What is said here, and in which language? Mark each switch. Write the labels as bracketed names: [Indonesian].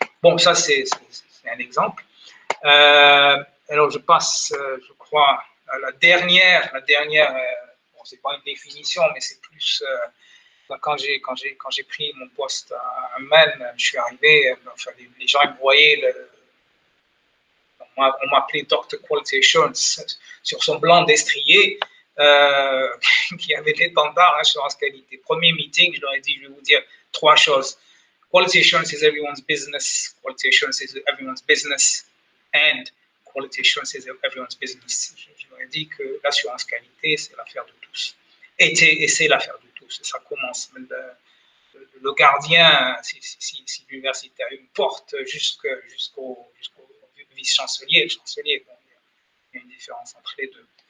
[French] Bon, ça c'est un exemple. Alors je passe, je crois, à la dernière, bon, c'est pas une définition, mais c'est plus quand j'ai pris mon poste à Amman, je suis arrivé, enfin, les gens me voyaient, on m'appelait Dr. Quality Assurance sur son blanc destrier qui avait l'étendard assurance qualité. Premier meeting, je leur ai dit, je vais vous dire 3 choses. [English] Quality assurance is everyone's business. Quality assurance is everyone's business. And quality assurance is everyone's business. [French] Je leur ai dit que l'assurance qualité, c'est l'affaire de tous. Et c'est l'affaire de tous. Ça commence. Le gardien, si l'université a une porte jusqu'au vice-chancelier, le chancelier, bon, il y a une différence entre les deux.